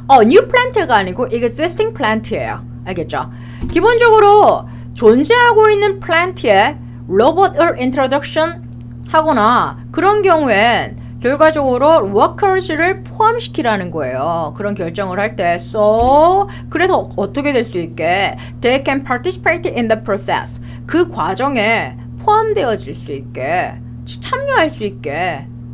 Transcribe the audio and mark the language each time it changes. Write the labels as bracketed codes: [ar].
[ko] new plant가 아니고 existing plant예요. 알겠죠? 기본적으로 존재하고 있는 플랜트에 로봇을 introduction 하거나 그런 경우엔 결과적으로 workers를 포함시키라는 거예요. 그런 결정을 할 때. [en] So, [ko] 그래서 어떻게 될 수 있게 [en] they can participate in the process. [ko] 그 과정에 포함되어질 수 있게 참여할 수 있게.